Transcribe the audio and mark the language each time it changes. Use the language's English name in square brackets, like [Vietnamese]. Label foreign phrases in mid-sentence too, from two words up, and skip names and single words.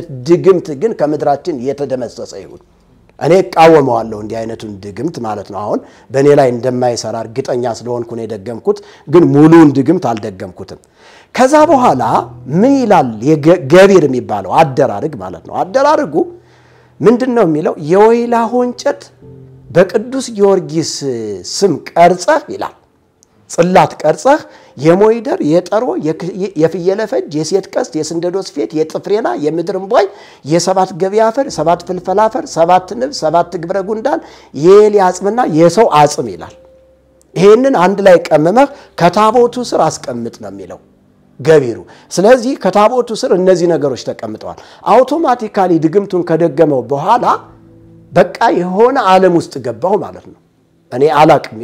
[Amharic] ድግምት ግን ከምድራችን የተደመሰሰ ይሁን እኔ ቃወመዋለሁ እንዲህ አይነቱን ድግምት ማለት ነው አሁን በኔ ላይ እንደማይሰራ እርግጠኛ ስለሆንኩ ነው የደገምኩት ግን ሙሉን ድግምት አልደገምኩትም ከዛ በኋላ ምን ይላል የገቢር የሚባለው አደራርግ ማለት ነው አደራርጉ ምንድነው የሚለው የወይላሆ እንጨት በቅዱስ ጊዮርጊስ ስም ቀርጸህ ይላል ጽላት ቀርጸህ የሞይደር የጠሮ የፍየለፈጅ የሴት ቀስት የስንደዶስ ፌት የጥፍሬና የምድርምቦይ የሰባት ገቢያፈር ሰባት ፍልፈላፈር ሰባት ንብ ሰባት ግብረ ጉንዳን የኤልያጽምና የሰው አጽም ይላል ይሄንን አንድ ላይ ቀመመህ ከታቦቱ ስር አስቀምጥ ነው የሚለው ገቢሩ ስለዚህ ከታቦቱ ስር እነዚህ ነገሮች ተቀምጠዋል አውቶማቲካሊ ድግምቱን ከደገመው በኋላ በቃ የሆነ ዓለም ውስጥ ገባው ማለት ነው እኔ አላቅም